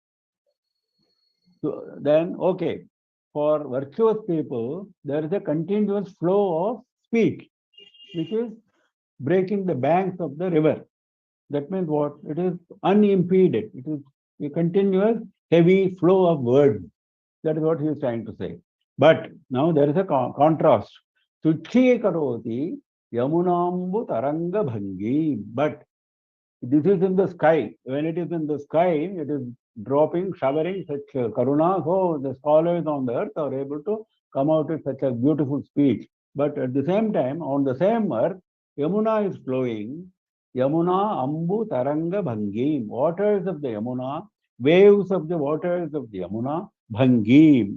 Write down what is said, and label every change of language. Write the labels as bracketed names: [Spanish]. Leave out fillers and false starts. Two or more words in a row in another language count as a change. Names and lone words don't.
[English] So then, okay, for virtuous people, there is a continuous flow of speech, which is breaking the banks of the river. That means what? It is unimpeded. It is a continuous, heavy flow of words. That is what he is trying to say. But now there is a contrast. [Sanskrit] Tuchhi karoti yamunambu taranga bhangi. [English] But this is in the sky. When it is in the sky, it is dropping, showering such karuna. So the scholars on the earth are able to come out with such a beautiful speech. But at the same time, on the same earth, Yamuna is flowing. [Sanskrit] Yamuna Ambu Taranga Bhangim. [English] Waters of the Yamuna, waves of the waters of the Yamuna, Bhangim.